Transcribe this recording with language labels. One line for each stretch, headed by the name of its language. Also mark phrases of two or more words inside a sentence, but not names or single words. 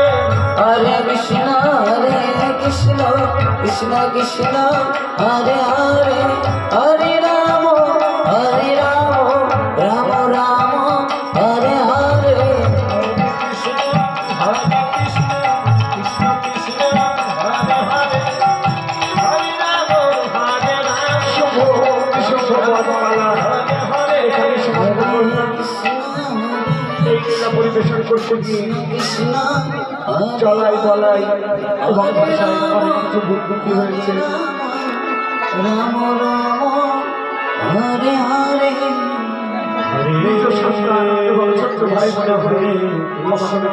Sanskrit: हरे कृष्ण कृष्ण कृष्ण हरे हरे हरे राम हरे राम राम राम हरे हरे कृष्ण कृष्ण हरे हरे हरे राम हरे राम
Bangla: পরিবেশন করতে গিয়ে চলাই বলাই এবং ভাষায় অনেক কিছু ভুলভুটি হয়েছে।
Sanskrit: রাম রাম হরে হরে
Bangla: নিজ সন্তান এবং ছোট্ট ভাই বোনেরা